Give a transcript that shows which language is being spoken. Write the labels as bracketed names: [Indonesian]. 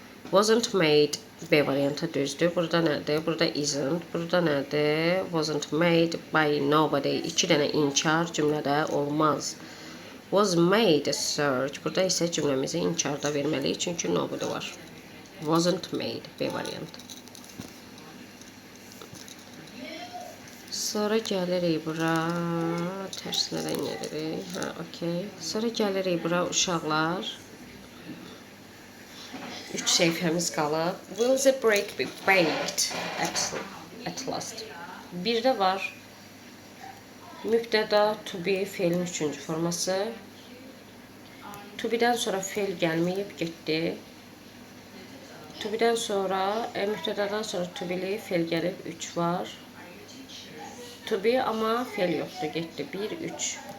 [English] Wasn't made [Azerbaijani] B variantı düzdür. Burada nədir? Burada [English] isn't. Burada nədir? Wasn't made by nobody. [Azerbaijani] 2 dənə inkar cümlədə olmaz. [English] Was made a search. [Azerbaijani] Burada isə cümləmizi inkarda verməliyik. Çünki nobody var. Wasn't made B variantı. Sonra gəlirik bura. Tərs nədən gəlirik? Hə, okey. Sonra gəlirik bura uşaqlar. 3 səhifəmiz qalıb. [English] Will the break be baked at last? [Azerbaijani] Bir də var. Mübtəda to be feilin 3-cü forması. To be'dən sonra feil gəlməyib, getdi. To be'dən sonra, mübtədadan sonra to be'li feil gəlib, 3 var. To be amma feil yoxdur, getdi. 1, 3.